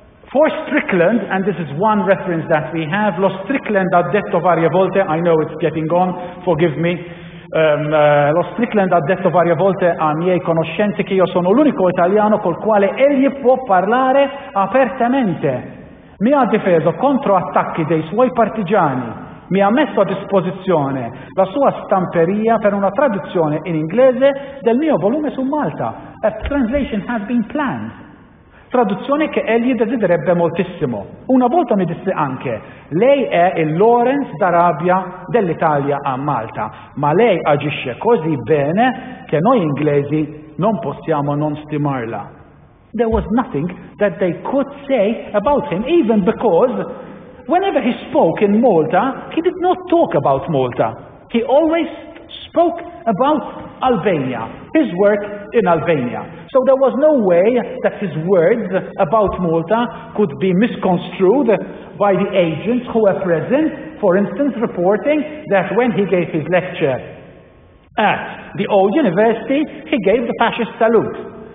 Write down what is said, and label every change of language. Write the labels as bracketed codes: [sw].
[en] For Strickland, and this is one reference that we have, [it] lo Strickland ha detto varie volte, [en] I know it's getting on, forgive me, [it] lo Strickland ha detto varie volte a miei conoscenti che io sono l'unico italiano col quale egli può parlare apertamente. Mi ha difeso contro attacchi dei suoi partigiani, mi ha messo a disposizione la sua stamperia per una traduzione in inglese del mio volume su Malta. [en] A translation has been planned. [it] Traduzione che egli desidererebbe moltissimo. Una volta mi disse anche: lei è il Lawrence d'Arabia dell'Italia a Malta, ma lei agisce così bene che noi inglesi non possiamo non stimarla. [en] There was nothing that they could say about him, even because whenever he spoke in Malta, he did not talk about Malta. He always spoke about Albania, his work in Albania. So there was no way that his words about Malta could be misconstrued by the agents who were present, for instance, reporting that when he gave his lecture at the old university, he gave the fascist salute.